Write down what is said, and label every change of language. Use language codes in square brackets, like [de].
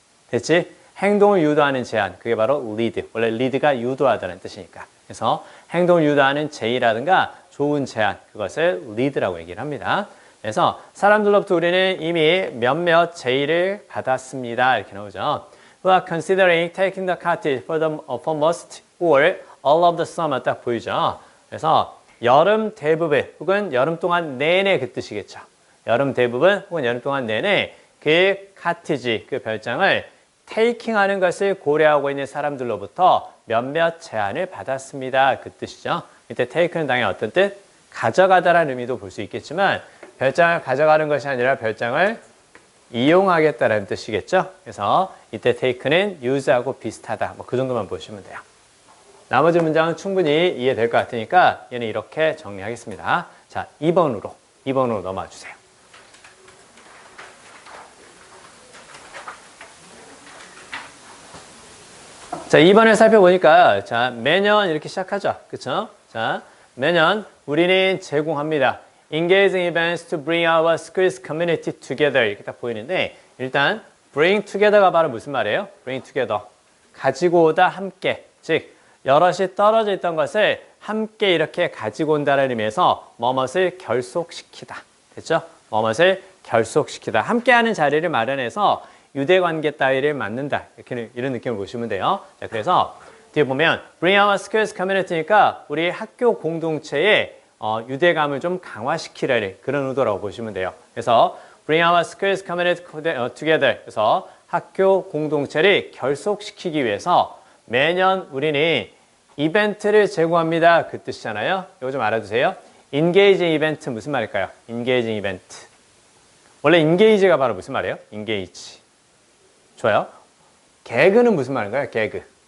[ko] 됐지? 행동을 유도하는 제안. 그게 바로 lead. 원래 lead가 유도하다는 뜻이니까. 그래서 행동을 유도하는 제의라든가 좋은 제안. 그것을 lead라고 얘기를 합니다. 그래서 사람들로부터 우리는 이미 몇몇 제의를 받았습니다. 이렇게 나오죠. [en] We are considering taking the cottage for most or all of the summer. [ko] 딱 보이죠. 그래서 여름 대부분 혹은 여름 동안 내내 그 뜻이겠죠. 여름 대부분 혹은 여름 동안 내내 그 카티지, 그 별장을 테이킹하는 것을 고려하고 있는 사람들로부터 몇몇 제안을 받았습니다. 그 뜻이죠. 이때 take는 당연히 어떤 뜻? 가져가다라는 의미도 볼 수 있겠지만 별장을 가져가는 것이 아니라 별장을 이용하겠다라는 뜻이겠죠. 그래서 이때 take는 use하고 비슷하다. 뭐 그 정도만 보시면 돼요. 나머지 문장은 충분히 이해될 것 같으니까 얘는 이렇게 정리하겠습니다. 자, 2번으로 넘어와 주세요. 자, 2번을 살펴보니까 자, 매년 이렇게 시작하죠. 그쵸? 자, 매년 우리는 제공합니다. [en] Engaging events to bring our schools community together. [ko] 이렇게 딱 보이는데 일단 bring together가 바로 무슨 말이에요? [en] bring together. [ko] 가지고 오다 함께. 즉 여럿이 떨어져 있던 것을 함께 이렇게 가지고 온다는 의미에서 뭐뭇을 결속시키다. 됐죠? 뭐뭇을 결속시키다. 함께하는 자리를 마련해서 유대관계 따위를 만든다. 이렇게 이런 느낌을 보시면 돼요. 자, 그래서 뒤에 보면 [en] bring our schools community [ko] 니까 우리 학교 공동체에 유대감을 좀 강화시키려는 그런 의도라고 보시면 돼요. 그래서 [en] bring our schools community together. [ko] 그래서 학교 공동체를 결속시키기 위해서 매년 우리는 이벤트를 제공합니다. 그 뜻이잖아요. 이거 좀 알아두세요. engaging 이벤트 무슨 말일까요? engaging 이벤트. 원래 engage가 바로 무슨 말이에요? engage. 좋아요. 개그는 무슨 말인가요? 개그.